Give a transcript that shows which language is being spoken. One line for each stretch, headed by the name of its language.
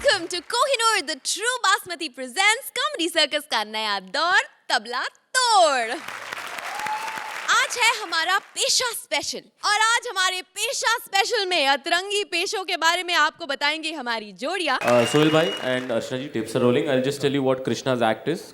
English: To Kohinoor, the True Basmati presents Comedy Circus
Hindi: का नया दौर तबला तोड़। आज है हमारा पेशा स्पेशल और आज हमारे पेशा स्पेशल में अतरंगी पेशों के बारे में आपको बताएंगे हमारी जोड़ियां।
English: Sohail bhai and Archana ji, tapes are rolling. I'll just tell you what Krishna's act is.